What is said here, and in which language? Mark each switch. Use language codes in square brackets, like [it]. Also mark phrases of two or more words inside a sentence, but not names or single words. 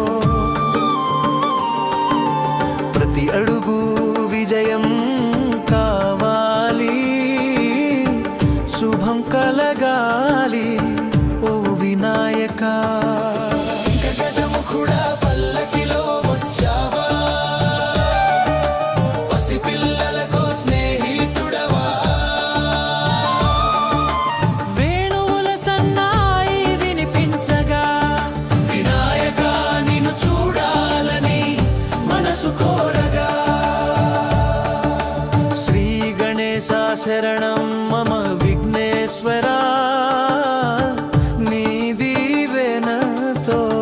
[te] ప్రతి అడుగు విజయం కావాలి శుభం కలగాలి ఓ వినాయకా గజముఖుడా పల్లకిలో వచ్చావా పసిపిల్లలకు స్నేహితుడవా వేణువుల సన్నాయి వినిపించగా వినాయక నిన్ను చూడాలని మనసు కోరగా [sa] श्री गणेश शरणं मम [te] విఘ్నేశ్వరా నీ దీవెనతో